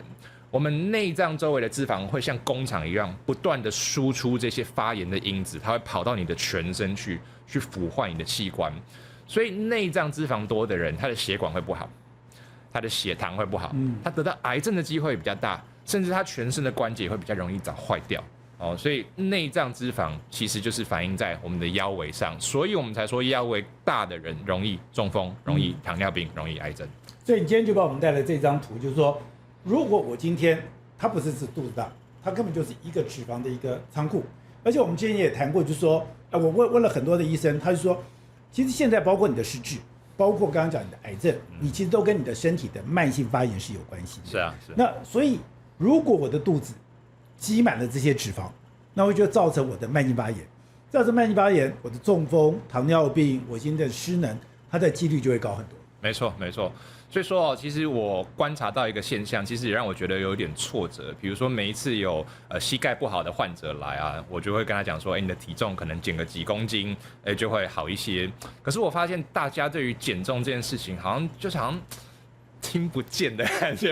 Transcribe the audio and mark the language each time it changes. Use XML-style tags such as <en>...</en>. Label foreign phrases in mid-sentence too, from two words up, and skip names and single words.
<zh>我們內臟周圍的脂肪會像工廠一樣，不斷的輸出這些發炎的因子，它會跑到你的全身去腐壞你的器官。所以內臟脂肪多的人，他的血管會不好，他的血糖會不好，他得到癌症的機會比較大，甚至他全身的關節會比較容易早壞掉。所以內臟脂肪其實就是反映在我們的腰圍上，所以我們才說腰圍大的人容易中風，容易糖尿病，容易癌症。所以你今天就把我們帶來這張圖，就是說，如果我今天它不是肚子大，它根本就是一個脂肪的一個倉庫。而且我們之前也談過，就是說，我問了很多的醫生，他就說，其實現在包括你的失智，包括剛剛講你的癌症，你其實都跟你的身體的慢性發炎是有關係的。是啊，是。那所以，如果我的肚子積滿了這些脂肪，那會就造成我的慢性發炎，造成慢性發炎，我的中風、糖尿病、我現在的失能，它的幾率就會高很多。沒錯，沒錯。所以說其實我觀察到一個現象，其實也讓我覺得有點挫折。比如說每一次有膝蓋不好的患者來我就會跟他講說，你的體重可能減個幾公斤，就會好一些。可是我發現大家對於減重這件事情，好像聽不見的感覺。</zh>